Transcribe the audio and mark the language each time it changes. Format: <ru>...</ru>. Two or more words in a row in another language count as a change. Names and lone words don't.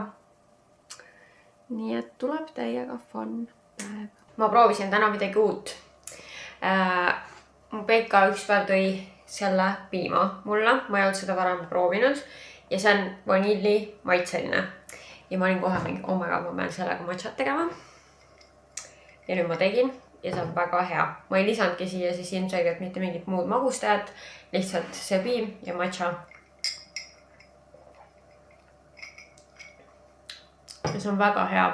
<et>Nii et tuleb täiega fun. Ma proovisin täna midagi uut. Mu Peika üks päev tõi selle piima mulle. Ma ei olnud seda varem proovinud. Ja see on vanilli maitseline. Ja ma olin kohe mingi,</et> <en>oh my god,</en> <et>ma pean sellega matšat tegema. Ja nüüd ma tegin. Ja see on väga hea. Ma ei lisandki siia siis ilmselgelt mitte mingit muud magustajat. Lihtsalt see piim ja matša. Ja see on väga hea.</et>